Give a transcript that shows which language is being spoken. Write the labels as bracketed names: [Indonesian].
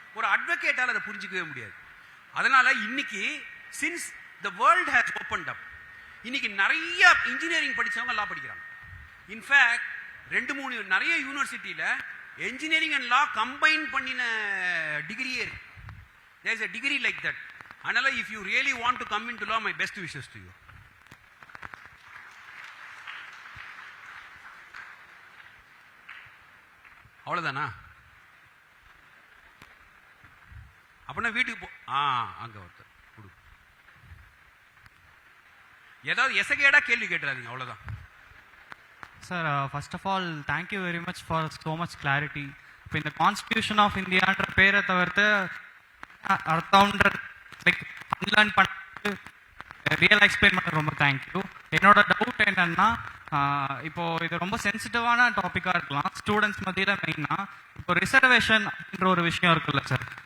[Tamil] ஒரு அட்வொகேட்டால அதை புரிஞ்சிக்கவே முடியாது. அதனால இன்னைக்கு [English] since the world has opened up, [Tamil] இன்னைக்கு நிறைய இன்ஜினியரிங் படிச்சவங்க லா படிக்கிறாங்க. இன்ஃபேக்ட் 2-3 நிறைய யூனிவர்சிட்டியில [English] engineering and law combine [Tamil] பண்ணின டிகிரியே இருக்கு. [English] There is a degree like that. [Tamil] அதனால [English] if you really want to come into law, my best wishes to you. [Tamil] அவ்வளவுதானா? அப்படின்னா வீட்டுக்கு போ. அங்க ஒருத்தர் கொடு. ஏதாவது எசகேடா கேள்வி கேட்டுறாதீங்க, அவ்வளவுதான். [English] Sir, first of all, thank you very much for so much clarity. [Tamil] இப்போ இந்த கான்ஸ்டிடியூஷன் ஆஃப் இந்தியான்ற பேரை தவிர்த்து அர்த்தம்ன்ற லைக் அன்லேர்ன் பண்ணி ரியல் எக்ஸ்பிளைன் பண்ண ரொம்ப தேங்க்யூ. என்னோட டவுட் என்னன்னா, இப்போ இது ரொம்ப சென்சிட்டிவான டாப்பிக்காக இருக்கலாம் ஸ்டூடெண்ட்ஸ் மத்தியில். மெயினாக இப்போ ரிசர்வேஷன் அப்படின்ற ஒரு விஷயம் இருக்குல்ல சார்.